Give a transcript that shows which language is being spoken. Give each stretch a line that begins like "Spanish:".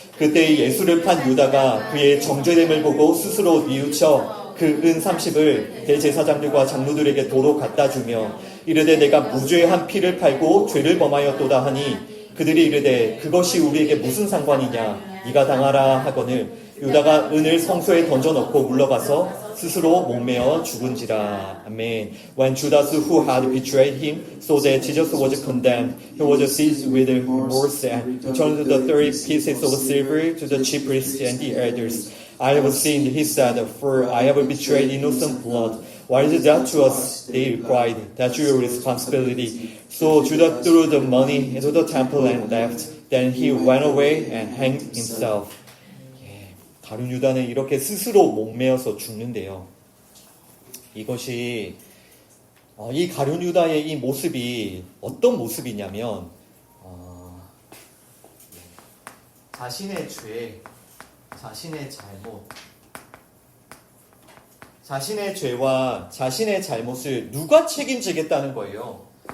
Korean: 그때 예수를 판 유다가 그의 정죄됨을 보고 스스로 뉘우쳐 그 은 30을 대제사장들과 장로들에게 도로 갖다 주며 이르되 내가 무죄한 피를 팔고 죄를 범하였도다 하니 그들이 이르되 그것이 우리에게 무슨 상관이냐 네가 당하라 하거늘 유다가 은을 성소에 던져넣고 물러가서 스스로 목매어 죽은지라. 아멘.
English: When Judas, who had betrayed him, saw that Jesus was condemned, he was seized with remorse and returned the 30 pieces of silver to the chief priests and the elders. I have sinned, he said, for I have betrayed innocent blood. What is that to us? They replied, that's your responsibility. So Judas threw the money into the temple and left. Then he went away and hanged himself.
Korean: 가룟 유다는 이렇게 스스로 목매어서 죽는데요. 이것이 이 가룟 유다의 이 모습이 어떤 모습이냐면 자신의 죄, 자신의 잘못, 자신의 죄와 자신의 잘못을 누가 책임지겠다는 거예요.